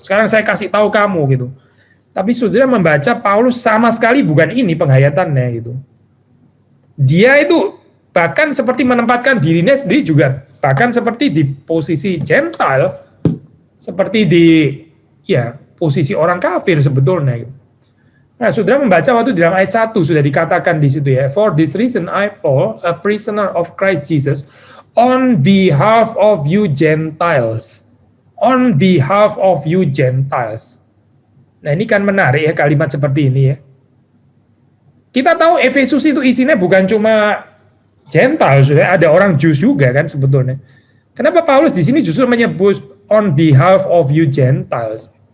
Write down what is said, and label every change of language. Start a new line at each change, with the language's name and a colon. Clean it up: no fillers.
Indonesian: Sekarang saya kasih tahu kamu gitu. Tapi saudara membaca Paulus sama sekali bukan ini penghayatannya gitu. Dia itu bahkan seperti menempatkan dirinya sendiri juga, bahkan seperti di posisi Gentile, seperti di posisi orang kafir sebetulnya gitu. Nah, saudara membaca waktu di dalam ayat 1 sudah dikatakan di situ ya.
English: For this reason I Paul, a prisoner of Christ Jesus, on behalf of you Gentiles. On behalf of you Gentiles.
Indonesian: Nah, ini kan menarik ya kalimat seperti ini ya. Kita tahu Efesus itu isinya bukan cuma Gentiles, ada orang Jews juga kan sebetulnya. Kenapa Paulus di sini justru menyebut
English: on behalf of you Gentiles?